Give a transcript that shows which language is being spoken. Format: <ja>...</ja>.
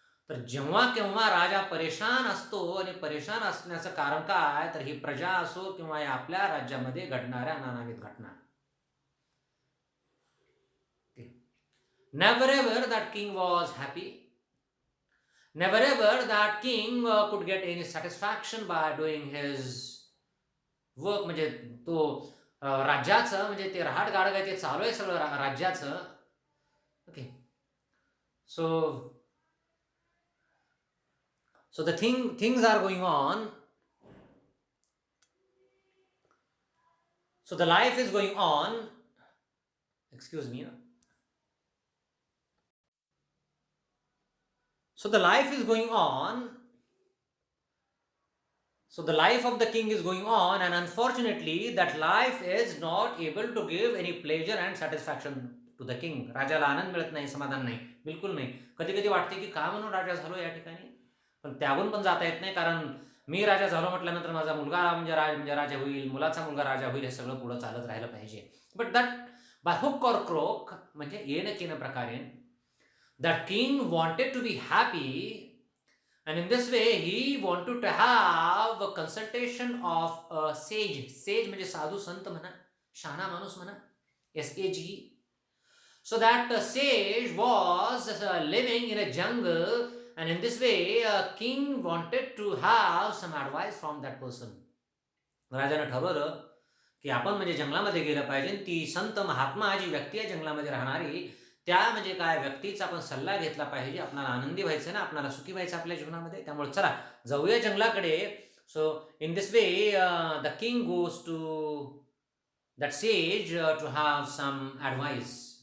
<mr>तर जेव्हा केव्हा राजा परेशान असतो, आणि परेशान असण्याचं कारण काय, तर ही प्रजा असो किंवा आपल्या राज्यामध्ये घडणाऱ्या नानाविध घटना.</mr> <en>Never ever that king was happy. Never ever that king could get any satisfaction by doing his work.</en> <mr>म्हणजे तो राज्याचं म्हणजे ते रहाट गाडग ते चालू आहे सगळं राज्याचं.</mr> <en>Okay, so the things are going on. So the life is going on. Excuse me. So the life is going on. So the life of the king is going on, and unfortunately that life is not able to give any pleasure and satisfaction to the king.</en> <mr>राजाला आनंद मिळत नाही, समाधान नाही, बिलकुल नाही. कधी कधी वाटते की का म्हणून राजा झालो या ठिकाणी, पण त्याहून पण जाता येत नाही, कारण मी राजा झालो म्हटल्यानंतर माझा मुलगा म्हणजे राजा होईल, मुलाचा मुलगा राजा होईल, हे सगळं पुढे चालत राहिलं पाहिजे.</mr> <en>but that by hook or crook,</en> <mr>म्हणजे येणं केनं प्रकारे,</mr> <en>That king wanted to be happy. And in this way, he wanted to have a consultation of a sage.</en> <mr>Sage म्हणजे साधू संत म्हणा, शहाणा माणूस म्हणा, SAGE.</mr> <en>So that sage was living in a jungle, and in this way, king wanted to have some advice from that person.</en> <mr>राजाने ठरवलं की आपण म्हणजे जंगलामध्ये गेलं पाहिजे. ती संत महात्मा जी व्यक्ती आहे जंगलामध्ये राहणारी, त्या म्हणजे काय व्यक्तीचा आपण सल्ला घेतला पाहिजे. आपल्याला आनंदी व्हायचं ना, आपल्याला सुखी व्हायचं आपल्या जीवनामध्ये. त्यामुळे चला जाऊया जंगलाकडे.</mr> <en>So in this way the king goes to that sage to have some advice.</en>